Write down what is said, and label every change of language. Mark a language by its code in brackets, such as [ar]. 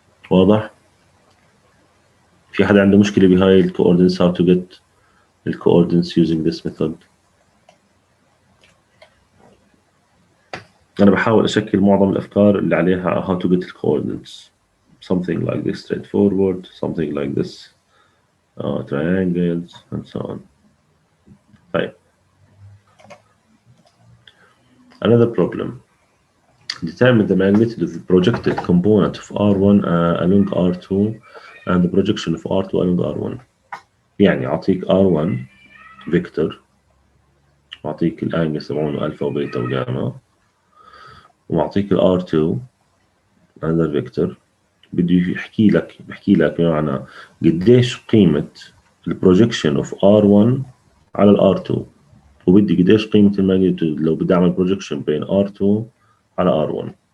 [ar] واضح؟ في حدا عنده مشكلة بهاي ال coordinates [en] how to get the coordinates using this method؟ [ar] أنا بحاول أشكل معظم الأفكار اللي عليها [en] how to get the coordinates. Something like this straightforward, something like this triangles and so on. [ar] طيب. [en] Another problem. Determine the magnitude of the projected component of R1 along R2 and the projection of R2 along R1. [ar] يعني أعطيك R1 vector وأعطيك الأنجلز تبعونه ألفا وبيتا وجاما، وأعطيك ال R2 [en] another vector. [ar] بده بحكي لك بمعنى قديش قيمة البروجكشن اوف R1 على ال R2، وبدي قديش قيمة الماجنتيود لو بدي أعمل بروجكشن بين R2 على R1.